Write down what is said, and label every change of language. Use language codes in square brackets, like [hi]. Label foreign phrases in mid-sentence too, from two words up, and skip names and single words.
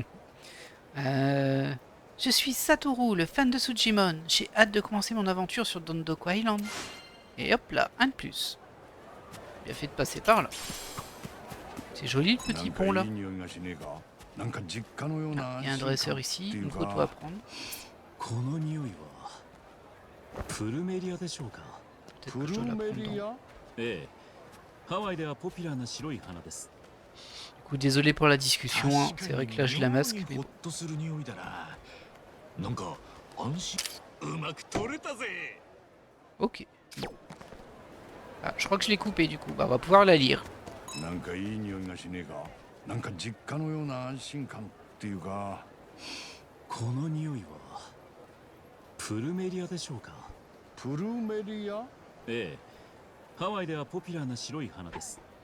[fr] Je suis Satoru, le fan de Sujimon. J'ai hâte de commencer mon aventure sur Dondoko Island. Et hop là, un de plus. Bien fait de passer par là. C'est joli le petit pont là. Ah, il y a un dresseur ici, une photo à prendre. [ja] この匂いはプルメリアでしょうか。 [fr] Peut-être que je dois la prendre dans- [ja] ええ、ハワイではポピュラーな白い花です。 [fr] Du coup, désolé pour la discussion, hein. C'est vrai que là je la masque. Mais [ja] ホッとする匂いだな。なんか安心。うまく取れたぜ。 [fr] ok. Bon. Ah, je crois que je l'ai coupé du coup. Bah, on va pouvoir la lire. [ja] なんかいい匂いがしねえか。なんか実家のような安心感っていうか。この匂いはプルメリアでしょうか。プルメリア？ええ、ハワイではポピュラーな白い花です。